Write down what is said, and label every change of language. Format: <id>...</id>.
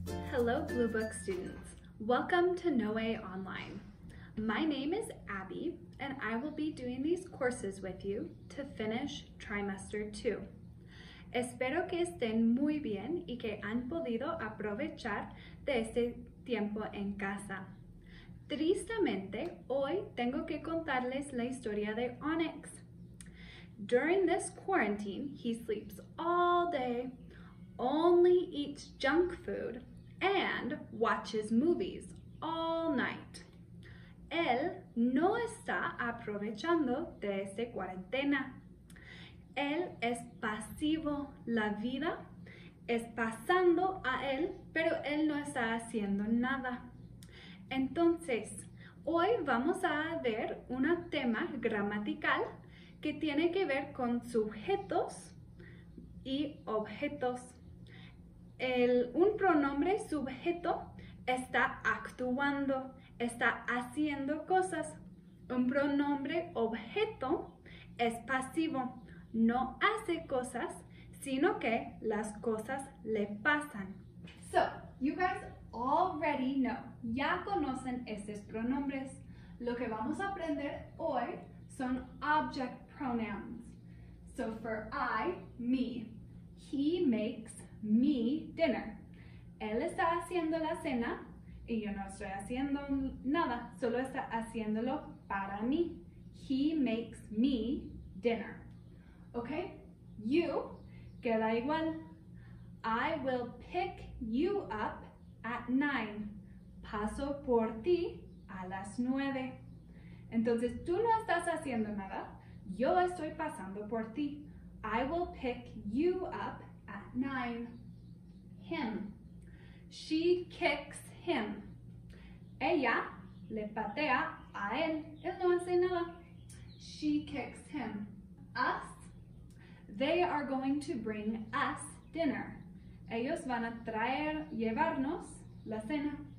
<en>Hello Blue Book students. Welcome to Noe Online. My name is Abby and I will be doing these courses with you to finish trimester 2.</en> <es>Espero que estén muy bien y que han podido aprovechar de este tiempo en casa. Tristemente, hoy tengo que contarles la historia de Onyx.</es> <en>During this quarantine, he sleeps all day, only eats junk food, and watches movies all night.</en> <es>Él no está aprovechando de esta cuarentena. Él es pasivo, la vida es pasando a él, pero él no está haciendo nada. Entonces, hoy vamos a ver un tema gramatical que tiene que ver con sujetos y objetos. Un pronombre sujeto está actuando, está haciendo cosas. Un pronombre objeto es pasivo, no hace cosas, sino que las cosas le pasan.</es> <en>So, you guys already know,</en> <es>ya conocen estos pronombres. Lo que vamos a aprender hoy son</es> <en>object pronouns. So for I, me, he makes me dinner.</en> <es>Él está haciendo la cena y yo no estoy haciendo nada, solo está haciéndolo para mí.</es> <en>He makes me dinner. Okay? You,</en> <es>queda igual.</es> <en>I will pick you up at 9.</en> <es>Paso por ti a las 9. Entonces, tú no estás haciendo nada. Yo estoy pasando por ti.</es> <en>I will pick you up at 9. Him. She kicks him.</en> <es>Ella le patea a él. Él no hace nada.</es> <en>She kicks him. Us. They are going to bring us dinner.</en> <es>Ellos van a llevarnos la cena.</es>